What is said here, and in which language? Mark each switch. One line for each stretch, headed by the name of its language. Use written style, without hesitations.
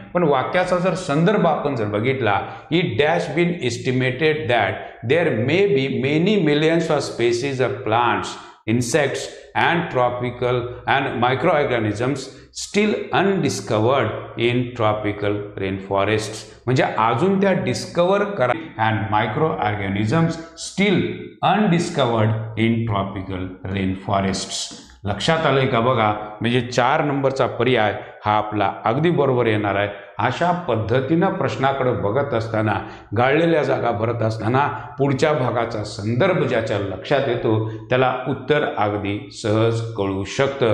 Marathi: पण वाक्याचा जर संदर्भ आपण जर बघितला,
English: It has been estimated that there may be many millions of species of plants, insects and tropical and microorganisms still undiscovered in tropical rainforests.
Marathi: म्हणजे अजून त्या डिस्कवर करा
English: and microorganisms still undiscovered in tropical rainforests.
Marathi: लक्षात आलंय का बघा? म्हणजे 4 नंबरचा पर्याय हा आपला अगदी बरोबर येणार आहे. अशा पद्धतीनं प्रश्नाकडे बघत असताना, गाळलेल्या जागा भरत असताना पुढच्या भागाचा संदर्भ ज्याच्या लक्षात येतो त्याला उत्तर अगदी सहज कळू शकतं.